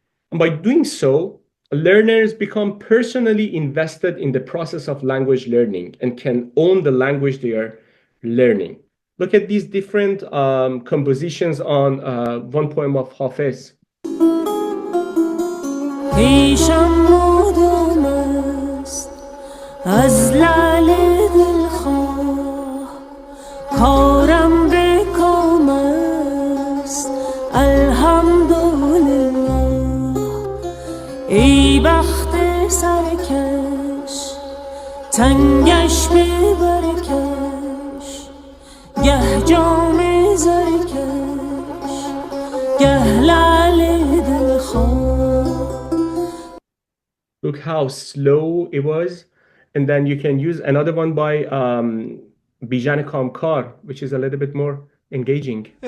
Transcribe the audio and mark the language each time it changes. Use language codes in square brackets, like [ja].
[en] And by doing so, learners become personally invested in the process of language learning and can own the language they are learning. Look at these different compositions on one poem of Ḥāfiẓ. [fa] پیشم مدام است از لعل دلخواه کارم به کام است الحمدلله ای بخت سرکش تنگش ببرکش گه جام زرکش گه لعل دلخواه. [en] Look how slow it was. And then you can use another one by Bijan Kamkar, which is a little bit more engaging.